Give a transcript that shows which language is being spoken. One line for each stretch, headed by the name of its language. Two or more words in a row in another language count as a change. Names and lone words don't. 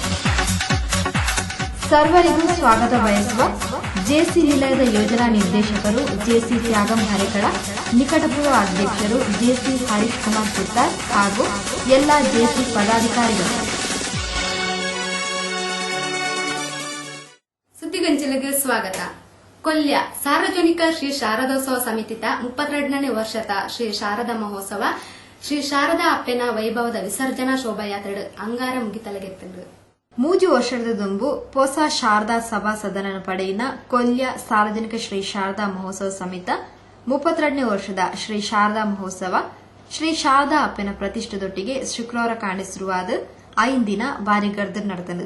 Kannada: ಸರ್ವರಿಗೂ ಸ್ವಾಗತ ಬಯಸುವ ಜೆಸಿ ನಿಲಯದ ಯೋಜನಾ ನಿರ್ದೇಶಕರು ಜೆಸಿ ತ್ಯಾಗಂ ಹರೇಕಳ, ನಿಕಟಪೂರ್ವ ಅಧ್ಯಕ್ಷರು ಜೆಸಿ ಹರೀಶ್ ಕುಮಾರ್ ಪುತ್ತಾರ್ ಹಾಗೂ ಎಲ್ಲಾ ಜೆಸಿ ಪದಾಧಿಕಾರಿಗಳು. ಸುದ್ದಿಗಂಜಲಿಗೆ ಸ್ವಾಗತ.
Tulu: ಕೊಲ್ಯ ಸಾರ್ವಜನಿಕ ಶ್ರೀ ಶಾರದೋತ್ಸವ ಸಮಿತಿತ 32ನೇ ವರ್ಷದ ಶ್ರೀ ಶಾರದಾ ಮಹೋತ್ಸವ ಶ್ರೀ ಶಾರದಾ ಅಪ್ಪೆನ ವೈಭವದ ವಿಸರ್ಜನಾ ಶೋಭಾಯಾತ್ರೆ ಅಂಗಾರ ಮುಗಿತಲಗೆತ್ತದು. 3 ವರ್ಷದ ದುಂಬು ಹೊಸ ಶಾರದಾ ಸಭಾ ಸದನ ಪಡೆಯಿನ ಕೊಲ್ಯ ಸಾರ್ವಜನಿಕ ಶ್ರೀ ಶಾರದಾ ಮಹೋತ್ಸವ ಸಮಿತ 32ನೇ ವರ್ಷದ ಶ್ರೀ ಶಾರದಾ ಮಹೋತ್ಸವ ಶ್ರೀ ಶಾರದಾ ಅಪ್ಪೆನ ಪ್ರತಿಷ್ಠೆದೊಟ್ಟಿಗೆ ಶುಕ್ರವಾರ ಕಾಣಿಸಿರುವಾದ 5 ದಿನ ಭಾರಿ ಗರ್ದರ್ ನಡೆದನು.